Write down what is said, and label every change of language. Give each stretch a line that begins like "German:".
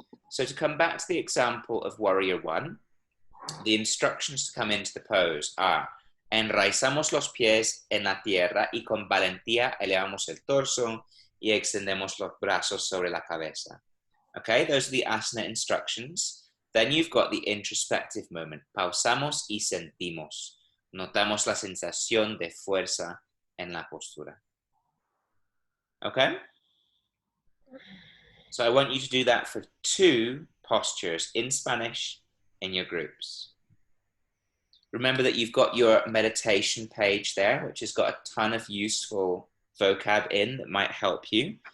English: So to come back to the example of Warrior One, the instructions to come into the pose are:
Spanish: enraizamos los pies en la tierra y con valentía elevamos el torso y extendemos los brazos sobre la cabeza.
English: Okay, those are the asana instructions. Then you've got the introspective moment.
Spanish: Pausamos y sentimos. Notamos la sensación de fuerza en la postura.
English: Okay? So I want you to do that for two postures in Spanish in your groups. Remember that you've got your meditation page there, which has got a ton of useful vocab in that might help you.